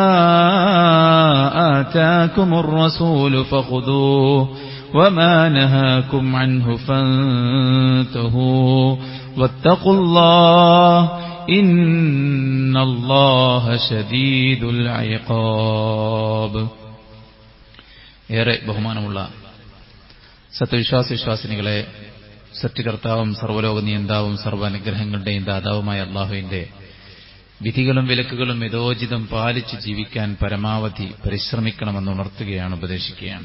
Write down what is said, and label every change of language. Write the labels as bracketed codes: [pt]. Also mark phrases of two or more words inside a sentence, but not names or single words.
[ar] آتاكم الرسول فخذوه وما نهاكم عنه فانتهوا واتقوا الله إن الله شديد العقاب. [ml] ഏറെ ബഹുമാനമുള്ള സത്യവിശ്വാസിനികളെ, സത്യകർത്താവും സർവ്വലോക നിയന്താവും സർവ്വാനുഗ്രഹങ്ങളുടെയും ദാതാവുമായ അല്ലാഹുവിന്റെ വിധികളും വിലക്കുകളും യഥോചിതം പാലിച്ച് ജീവിക്കാൻ പരമാവധി പരിശ്രമിക്കണമെന്ന് ഉണർത്തുകയാണ്, ഉപദേശിക്കുകയാണ്.